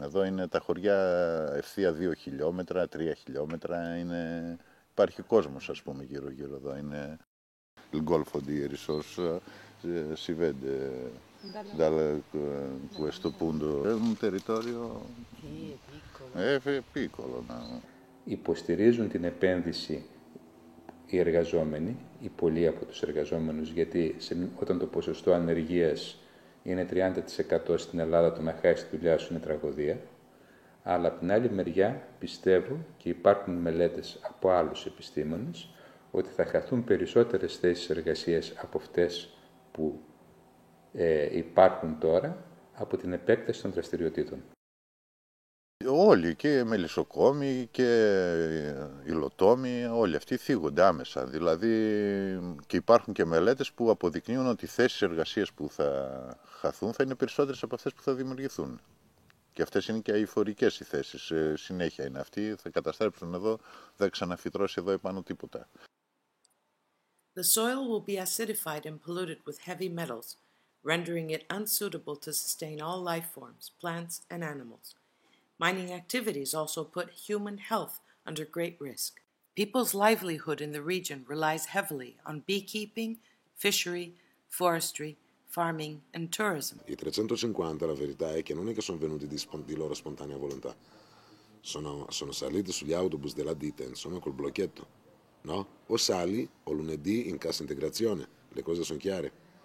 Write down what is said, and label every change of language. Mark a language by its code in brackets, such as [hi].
[el] Εδώ είναι τα χωριά ευθεία 2 χιλιόμετρα, 3 χιλιόμετρα, υπάρχει κόσμος, ας πούμε, γύρω-γύρω εδώ. Είναι [it] il golfo di Rissos si vede da questo punto. È un territorio piccolo. [el] Υποστηρίζουν την επένδυση οι εργαζόμενοι, οι πολλοί από τους εργαζόμενους, γιατί όταν το ποσοστό ανεργίας είναι 30% στην Ελλάδα, το να χάσει τη δουλειά σου είναι τραγωδία. Αλλά από την άλλη μεριά πιστεύω και υπάρχουν μελέτες από άλλους επιστήμονες ότι θα χαθούν περισσότερες θέσεις εργασίας από αυτές που υπάρχουν τώρα από την επέκταση των δραστηριοτήτων. Όλοι, και μελισσοκόμοι και υλοτόμοι, όλοι αυτοί θίγονται άμεσα. Δηλαδή, και υπάρχουν και μελέτες που αποδεικνύουν ότι οι θέσεις εργασίας που θα χαθούν θα είναι περισσότερες από αυτές που θα δημιουργηθούν. Και αυτές είναι και αειφορικές οι θέσεις. Συνέχεια είναι αυτοί, θα καταστρέψουν εδώ, δεν ξαναφυτρώσει εδώ επάνω τίποτα. [en] The soil will be acidified and polluted with heavy metals, rendering it unsuitable to sustain all life forms, plants and animals. Mining activities also put human health under great risk. People's livelihood in the region relies heavily on beekeeping, fishery, forestry, farming and tourism. [it] I 350 la verità è che non è che sono venuti di loro spontanea volontà. Sono saliti sugli autobus della ditta, insomma, col blocchetto. No? O sali o lunedì in cassa integrazione, le cose sono chiare.